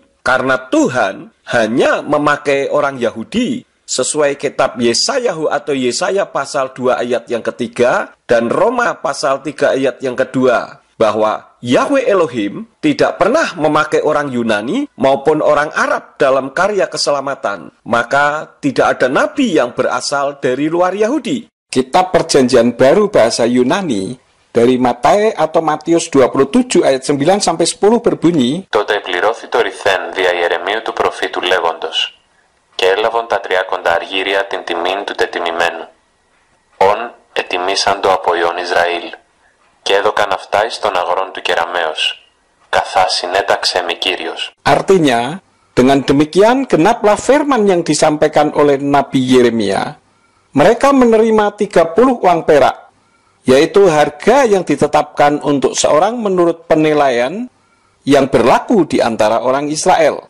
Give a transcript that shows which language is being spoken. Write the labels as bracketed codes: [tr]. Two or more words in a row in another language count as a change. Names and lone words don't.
[id] Karena Tuhan hanya memakai orang Yahudi sesuai kitab Yesayahu atau Yesaya pasal 2 ayat yang ketiga dan Roma pasal 3 ayat yang kedua, bahwa Yahweh Elohim tidak pernah memakai orang Yunani maupun orang Arab dalam karya keselamatan. Maka tidak ada nabi yang berasal dari luar Yahudi. Kitab perjanjian baru bahasa Yunani dari Matae atau Matius 27 ayat 9 sampai 10 berbunyi, [el] Τότε εκπληρώθη το ρηθέν δια Ιερεμίου του προφήτου λέγοντος, και έλαβον τα τριάκοντα αργύρια την τιμήν του τετιμημένου. Ον ετιμήσαντο από Ιών Ισραήλ, και έδωκαν αυτά εις των αγορών του Κεραμέως, καθά συνέταξε με Κύριος. [id] Artinya, dengan demikian genaplah firman yang disampaikan oleh Nabi Yeremia. Mereka menerima 30 uang perak, yaitu harga yang ditetapkan untuk seorang menurut penilaian yang berlaku di antara orang Israel.